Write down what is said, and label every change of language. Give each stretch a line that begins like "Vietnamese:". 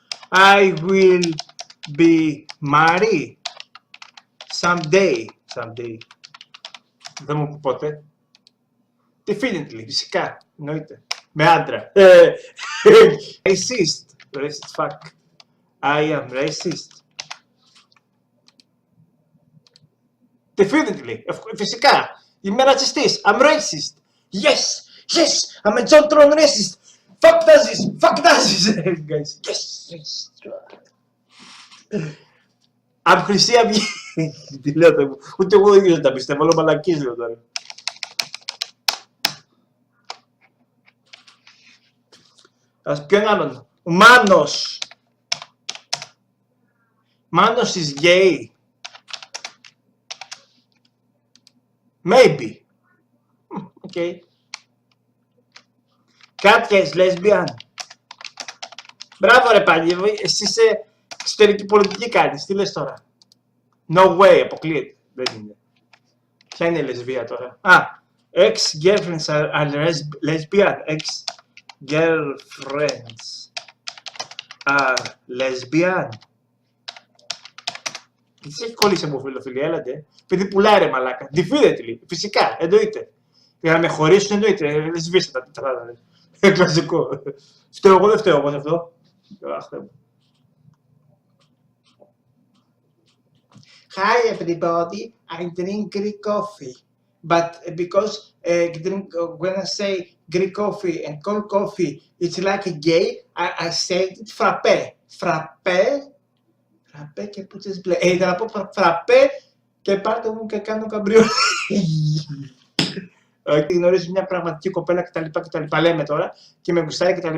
English: I will be married someday.
Greek: Δεν μου πει πότε.
English: Definitely,
Greek: φυσικά, εννοείται. Με άντρα.
English: Racist fuck. I am racist. Definitely,
Greek: φυσικά. Είμαι ρατσιστής.
English: I'm racist. Yes, I'm a John Tron racist. Fuck Nazis, guys. Yes, racist.
Greek: I'm Χρυσή Αυγή. Τι λέτε μου. Ούτε εγώ ίδιος δεν τα πιστεύω, όλο μαλακίες λέω τώρα. Ας ποιον άλλον. Ο Μάνος.
English: Manos is gay. Maybe. Okay. Κάτια is lesbian.
Greek: Μπράβο ρε πάλι, εσύ είσαι εξωτερική πολιτική κάνεις, τι λες τώρα.
English: No way,
Greek: αποκλείεται. Δεν είναι. Ποια είναι η λεσβία τώρα.
English: Ex-girlfriends are lesbian. Ex-girlfriends are lesbian.
Greek: Τι της έχει κολλήσει από φιλοφιλία, έλατε. Παιδί πουλάει ρε μαλάκα.
English: Definitely,
Greek: φυσικά, εννοείται. Για να με χωρίσουν εννοείται, λεσβίσαι τα τετράδα. Κλασικό. Φταίω εγώ, δεν φταίω εγώ σε αυτό.
English: Hi everybody, I drink Greek coffee. But because when I say Greek coffee and cold coffee, it's like a gay, I say it frappé.
Greek: Frappé και πούτσες μπλε. Ήθελα να πω frappé και πάρτε μου και κάνω καμπριό. Γνωρίζω μια πραγματική κοπέλα κτλ. Λέμε τώρα και με γουστάρει κτλ.